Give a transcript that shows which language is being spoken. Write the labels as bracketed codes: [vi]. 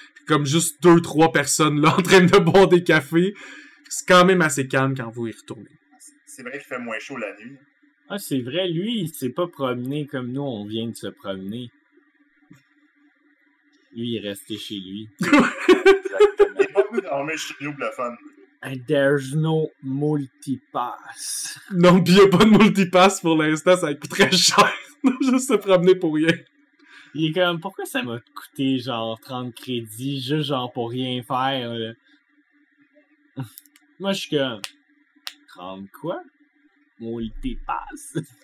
[fr] Comme juste 2-3 personnes là en train de boire des cafés. C'est quand même assez calme quand vous y retournez. C'est vrai qu'il fait moins chaud la nuit. Ah, c'est vrai, lui, il s'est pas promené comme nous, on vient de se promener. Lui, il est resté chez lui. Exactement. Il est pas venu dormir chez nous pour le fun. [en] And there's no multipass. [fr] Non, pis y a pas de multipass pour l'instant, ça coûte très cher. Juste se promener pour rien. Il est comme, pourquoi ça m'a coûté genre 30 crédits, juste genre pour rien faire, là? Moi, je suis comme, 30 quoi? Multipass.